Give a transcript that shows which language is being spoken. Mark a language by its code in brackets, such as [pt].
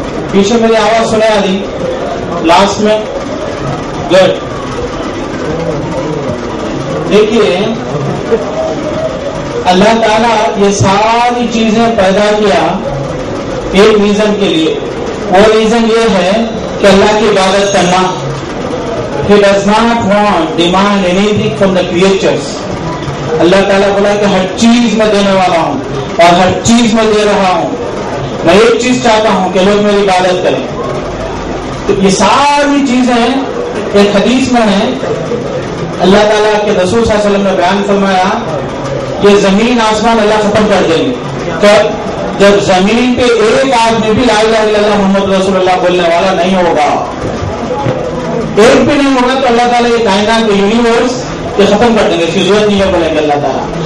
[ur] پیچھے میری آواز سنا دی لاسٹ میں. گڈ. دیکھیے اللہ تعالیٰ یہ ساری چیزیں پیدا کیا ایک ریزن کے لیے. وہ ریزن یہ ہے کہ اللہ کی عبادت کرنا. [en] He does not want demand anything from the creatures. [ur] اللہ تعالیٰ بولا کہ ہر چیز میں دینے والا ہوں اور ہر چیز میں دے رہا ہوں. میں ایک چیز چاہتا ہوں کہ لوگ میری عبادت کریں. تو یہ ساری چیزیں ایک حدیث میں ہیں. اللہ تعالیٰ کے رسول صلی اللہ علیہ وسلم نے بیان فرمایا کہ زمین آسمان اللہ ختم کر دیں گے کہ جب زمین پہ ایک آدمی بھی [ar] لا الہ الا اللہ محمد رسول اللہ [ur] بولنے والا نہیں ہوگا، ایک بھی نہیں ہوگا، تو اللہ تعالیٰ یہ کائنات کے یونیورس یہ ختم کر دیں گے. اس کی ضرورت نہیں ہے بولیں گے اللہ تعالیٰ.